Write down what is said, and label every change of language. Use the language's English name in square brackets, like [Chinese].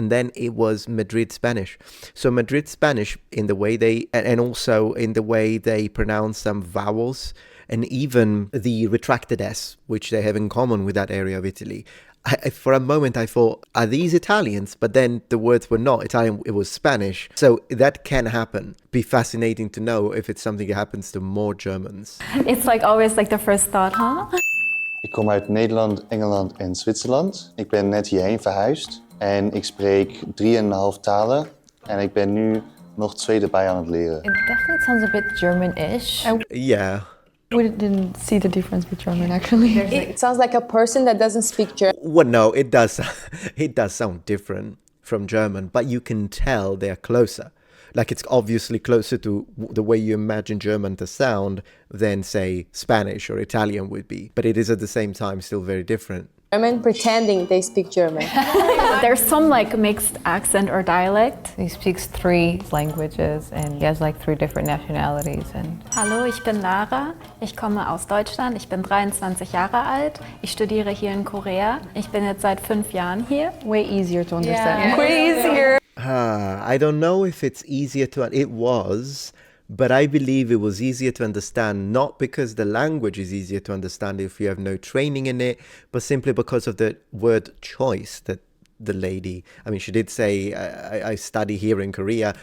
[English] And then it was Madrid Spanish. So Madrid Spanish, in the way they, and also in the way they pronounce some vowels, and even the retracted S, which they have in common with that area of Italy. For a moment I thought, are these Italians? But then the words were not Italian, it was Spanish. So that can happen. Be fascinating to know if it's something that happens to more Germans. It's like always like the first thought, huh? [Dutch] Ik kom uit Nederland, Engeland en Zwitserland. Ik ben net hierheen verhuisd en ik spreek 3,5 talen. En ik ben nu nog 2 erbij aan het leren. [English] It definitely sounds a bit German-ish. Yeah. We didn't see the difference with German actually. It sounds like a person that doesn't speak German. Well, no, it does. It does sound different from German, but you can tell they're closer. Like, it's obviously closer to the way you imagine German to sound than, say, Spanish or Italian would be. But it is at the same time still very different. German pretending they speak German. There's some like mixed accent or dialect. He speaks 3 languages and he has like 3 different nationalities. And [German] Hallo, ich bin Lara. Ich komme aus Deutschland. Ich bin 23 Jahre alt. Ich studiere hier in Korea. Ich bin jetzt seit 5 Jahren hier. [English] Way easier to understand. Yeah. Way easier. I don't know if it's easier to... It was, but I believe it was easier to understand, not because the language is easier to understand if you have no training in it, but simply because of the word choice that the lady, I mean, she did say, I study here in Korea.